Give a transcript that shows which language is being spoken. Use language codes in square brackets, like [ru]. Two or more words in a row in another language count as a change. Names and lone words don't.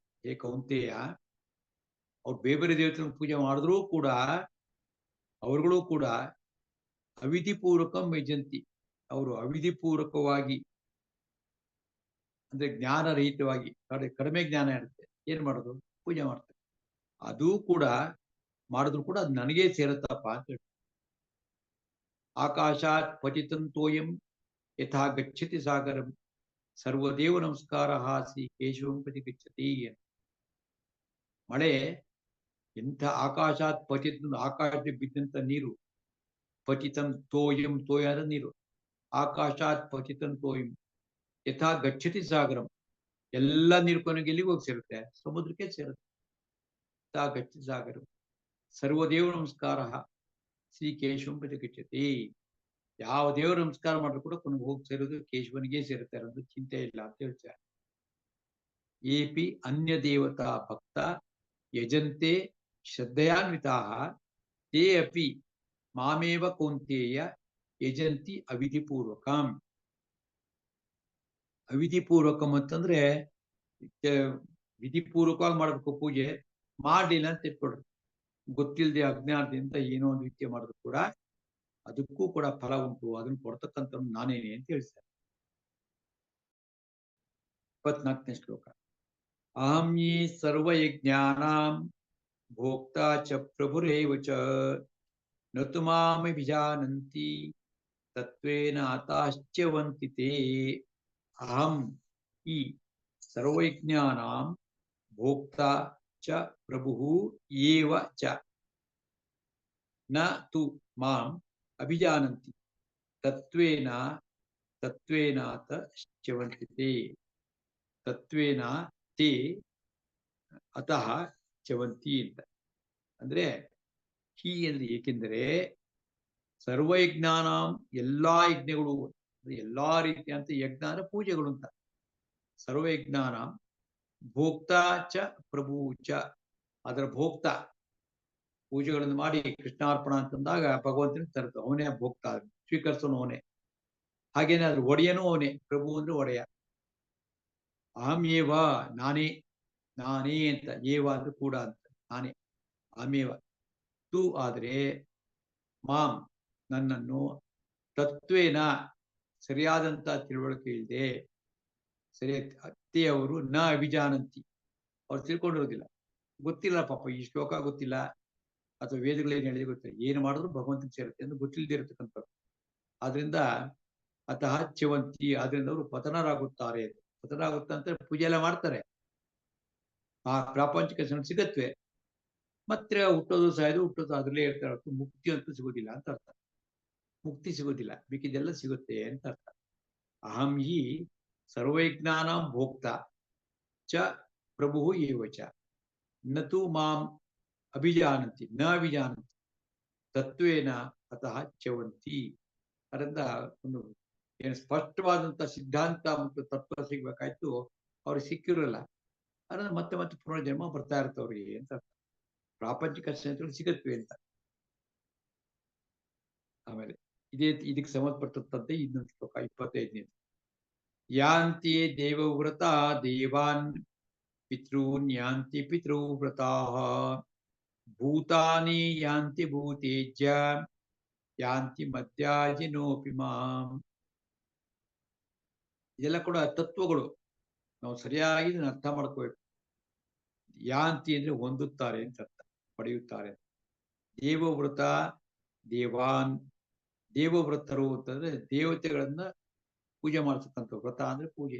[kn] ಹೇ ಕೌಂತೆಯ, ಅವ್ರು ಬೇರೆ ದೇವತೆಗಳನ್ನು ಪೂಜೆ ಮಾಡಿದ್ರೂ ಕೂಡ ಅವರುಗಳು ಕೂಡ [sa] ಅವಿಧಿಪೂರ್ವಕಂ ಯಜಂತಿ, [kn] ಅವರು ಅವಿಧಿಪೂರ್ವಕವಾಗಿ ಅಂದ್ರೆ ಜ್ಞಾನರಹಿತವಾಗಿ, ಕಡಿಮೆ ಜ್ಞಾನ ಇರುತ್ತೆ, ಏನ್ ಮಾಡೋದು, ಪೂಜೆ ಮಾಡ್ತಾರೆ. ಅದು ಕೂಡ ಮಾಡಿದ್ರು ಕೂಡ ಅದು ನನಗೇ ಸೇರುತ್ತಪ್ಪ ಅಂತ ಹೇಳಿ. [sa] ಆಕಾಶಾತ್ ಪತಿತಂ ತೋಯಂ ಯಥಾ ಗಚ್ಚತಿ ಸಾಗರಂ ಸರ್ವದೇವ ನಮಸ್ಕಾರ ಶ್ರೀ ಕೇಶವಂ ಪ್ರತಿ ಗಚ್ಚತಿ. [kn] ಮಳೆ ಎಂಥ [sa] ಆಕಾಶಾತ್ ಪತಿತ, [kn] ಆಕಾಶಕ್ಕೆ ಬಿದ್ದಂತ ನೀರು. [sa] ಪತಿತಂ ತೋಯಂ, [kn] ತೋಯಾದ ನೀರು. [sa] ಆಕಾಶಾತ್ ಪತಿತಂ ತೋಯಂ ಯಥಾ ಗಚ್ಚತಿ ಸಾಗರಂ, [kn] ಎಲ್ಲ ನೀರು ಕೊನೆಗೆ ಎಲ್ಲಿಗೆ ಹೋಗಿ ಸೇರುತ್ತೆ? ಸಮುದ್ರಕ್ಕೆ ಸೇರುತ್ತೆ. [sa] ಯಥಾ ಗಚ್ಚತಿ ಸಾಗರಂ ಸರ್ವದೇವ ನಮಸ್ಕಾರ ಶ್ರೀ ಕೇಶವಂ ಪ್ರತಿ ಗಚ್ಚತಿ. [kn] ಯಾವ ದೇವರ ನಮಸ್ಕಾರ ಮಾಡಿದ್ರು ಕೂಡ ಕೊನೆಗೆ ಹೋಗಿ ಸೇರೋದು ಕೇಶವನಿಗೆ ಸೇರುತ್ತೆ ಅನ್ನೋದು ಚಿಂತೆ ಇಲ್ಲ ಅಂತ ಹೇಳ್ತಾರೆ. [sa] ಏಪಿ ಅನ್ಯ ದೇವತಾ ಭಕ್ತ ಯಜಂತೆ ಶ್ರದ್ಧೆಯಾನ್ವಿತಾ ತೇ ಅಪಿ ಮಾಮೇವ ಕೌಂತೇಯ ಯಜಂತಿ ಅವಿಧಿಪೂರ್ವಕಂ. [kn] ಅವಿಧಿಪೂರ್ವಕಂ ಅಂತಂದ್ರೆ ವಿಧಿಪೂರ್ವಕವಾಗಿ ಮಾಡಬೇಕು ಪೂಜೆ. ಮಾಡಲಿಲ್ಲ ಅಂತ ಇಟ್ಕೊಡ್ರಿ, ಗೊತ್ತಿಲ್ಲದೆ ಅಜ್ಞಾನದಿಂದ ಏನೋ ಒಂದು ವಿದ್ಯೆ ಮಾಡಿದ್ರು ಕೂಡ ಅದಕ್ಕೂ ಕೂಡ ಫಲ ಉಂಟು, ಅದನ್ನು ಕೊಡ್ತಕ್ಕಂಥ ನಾನೇನೆ ಅಂತ ಹೇಳ್ತಾರೆ. 24ನೇ ಶ್ಲೋಕ. [sa] ಅಹಂ ಯೇ ಸರ್ವಯಜ್ಞಾನಾಂ ಭೋಕ್ತಾ ಚ ಪ್ರಭುರೇವ ಚ ನತು ಮಾಮಭಿಜಾನಂತಿ ತತ್ವೇನ ಆತಾಶ್ಚ್ಯವಂತಿ ತೇ. ಅಹಂ ಈ ಸರ್ವಯಜ್ಞಾನಾಂ ಭೋಕ್ತಾ ಚ ಪ್ರಭುಃ ಏವ ಚ ನ ತು ಮಾಂ ಅಭಿಜಾನಂತಿ ತತ್ವೇನ ತತ್ವೇನಾತ ಚ್ಯವಂತಿ ತೇ. ತತ್ವೇನ ತೇ ಅತಃ ಚ್ಯವಂತಿ ಅಂತ. [kn] ಅಂದ್ರೆ ಹೀ ಅಂದ್ರೆ ಏಕೆಂದರೆ ಸರ್ವಯಜ್ಞಾನಾಂ, ಎಲ್ಲಾ ಯಜ್ಞಗಳು, ಎಲ್ಲಾ ರೀತಿಯಂತ ಯಜ್ಞ ಅಂದ್ರೆ ಪೂಜೆಗಳು ಅಂತ. [sa] ಸರ್ವಯಜ್ಞಾನಾಂ ಭೋಕ್ತಾ ಚ ಪ್ರಭು ಚ, [kn] ಅದರ ಭೋಕ್ತ, ಪೂಜೆಗಳನ್ನು ಮಾಡಿ ಕೃಷ್ಣಾರ್ಪಣ ಅಂತಂದಾಗ ಭಗವಂತನಿಗೆ ತರುತ್ತೆ, ಅವನೇ ಭೋಕ್ತ, ಸ್ವೀಕರಿಸೋನು ಅವನೇ. ಹಾಗೇನೆ ಅದ್ರ ಒಡೆಯನೂ ಅವನೇ, ಪ್ರಭು ಅಂದ್ರೆ ಒಡೆಯ. [sa] ಅಹಂ ಏವ, [kn] ನಾನೇ, ನಾನೇ ಅಂತ, ಏವ ಅಂದ್ರೆ ಕೂಡ ಅಂತ, ನಾನೇ, [sa] ಅಹಮೇವ. [kn] ತು ಆದ್ರೆ, ಮಾಂ ನನ್ನನ್ನು, ತತ್ವೇನ ಸರಿಯಾದಂತ ತಿಳುವಳಿಕೆ ಇಲ್ಲದೆ, ಸರಿ ಅತ್ತೆಯವರು [sa] ನ ಅಭಿಜಾನಂತಿ, [kn] ಅವ್ರು ತಿಳ್ಕೊಂಡಿರೋದಿಲ್ಲ, ಗೊತ್ತಿಲ್ಲ ಪಾಪ, ಈ ಶ್ಲೋಕ ಗೊತ್ತಿಲ್ಲ ಅಥವಾ ವೇದಗಳೇನು ಹೇಳಿದ್ರೆ ಗೊತ್ತಿಲ್ಲ, ಏನು ಮಾಡಿದ್ರು ಭಗವಂತನಿಗೆ ಸೇರುತ್ತೆ ಎಂದು ಗೊತ್ತಿಲ್ಲದೆ ಇರತಕ್ಕಂಥವ್ರು. ಆದ್ರಿಂದ [sa] ಅತಃ ಚ್ಯವಂತಿ, [kn] ಆದ್ರಿಂದ ಅವರು ಪತನರಾಗುತ್ತಾರೆ. ಪತನ ಆಗುತ್ತ ಅಂತ ಪೂಜೆ ಎಲ್ಲ ಮಾಡ್ತಾರೆ, ಆ ಪ್ರಾಪಂಚಿಕ ಸಿಗತ್ವೆ, ಮತ್ತೆ ಹುಟ್ಟೋದು ಸಾಯೋದು, ಹುಟ್ಟೋದು ಅದ್ರಲ್ಲೇ ಇರ್ತಾರೆ, ಮುಕ್ತಿ ಅಂತೂ ಸಿಗೋದಿಲ್ಲ ಅಂತ ಅರ್ಥ. ಮುಕ್ತಿ ಸಿಗೋದಿಲ್ಲ, ಬೇಕಿದೆಲ್ಲ ಸಿಗುತ್ತೆ ಅಂತ ಅರ್ಥ. [sa] ಅಹಂ ಹಿ ಸರ್ವಜ್ಞಾನಾಂ ಭೋಕ್ತ ಚ ಪ್ರಭು ಏವ ಚ ನತು ಮಾಂ ಅಭಿಜಾನಂತಿ ನ ಅಭಿಜಾನಂತಿ ತತ್ವೇನ ಅತಃ ಚ್ಯವಂತಿ. [kn] ಅದರಿಂದ ಒಂದು ಏನು ಸ್ಪಷ್ಟವಾದಂತ ಸಿದ್ಧಾಂತ ಮತ್ತು ತತ್ವ ಸಿಗ್ಬೇಕಾಯ್ತು, ಅವ್ರಿಗೆ ಸಿಕ್ಕಿರಲ್ಲ. ಅದರಿಂದ ಮತ್ತೆ ಮತ್ತೆ ಪುನರ್ಜನ್ಮ ಬರ್ತಾ ಇರ್ತವ್ರಿಗೆ ಅಂತ ಪ್ರಾಪಂಚಿಕ ಸ್ನೇಹಿತರು ಸಿಗತ್ವೆ ಅಂತ. ಆಮೇಲೆ ಇದಕ್ಕೆ ಸಂಬಂಧಪಟ್ಟಂತೆ ಇನ್ನೊಂದು ಶ್ಲೋಕ 25ನೇ. [sa] ಯಾಂತಿ ದೇವವ್ರತ ದೇವಾನ್ ಪಿತॄನ್ ಯಾಂತಿ ಪಿತೃವ್ರತಾ ಭೂತಾನಿ ಯಾಂತಿ ಭೂತೇಜ್ಯ ಯಾಂತಿ ಮಧ್ಯಾಜಿನೋಪಿ ಮಾಂ. [kn] ಇದೆಲ್ಲ ಕೂಡ ತತ್ವಗಳು, ನಾವು ಸರಿಯಾಗಿ ಇದನ್ನ ಅರ್ಥ ಮಾಡ್ಕೋಬೇಕು. ಯಾಂತಿ ಅಂದ್ರೆ ಹೊಂದುತ್ತಾರೆ ಅಂತ ಅರ್ಥ, ಪಡೆಯುತ್ತಾರೆ. [sa] ದೇವವ್ರತ ದೇವಾನ್, [kn] ದೇವವ್ರತರು ಅಂತಂದ್ರೆ ದೇವತೆಗಳನ್ನ ಪೂಜೆ ಮಾಡ್ತಕ್ಕಂಥ, ವ್ರತ ಅಂದ್ರೆ ಪೂಜೆ.